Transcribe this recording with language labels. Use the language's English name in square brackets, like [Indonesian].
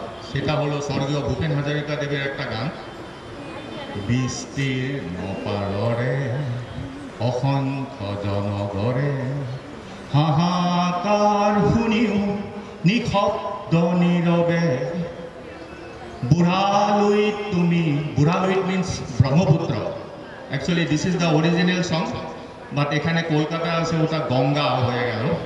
[Bangla] সেটা হলো স্বর্গীয় ভূপেন হাজারিকা দেবের একটা গান। [Assamese] বিস্তীর্ণ পাৰৰে অসংখ্য জনগৰে, হাহাকাৰ শুনিও নিশব্দ নীৰৱে। বুঢ়ালুইত তুমি, বুঢ়ালুইত means Brahmaputra. [English] actually this is the original song, but [Bangla] এখানে কলকাতা আছে ওটা গঙ্গা হয়ে গেল।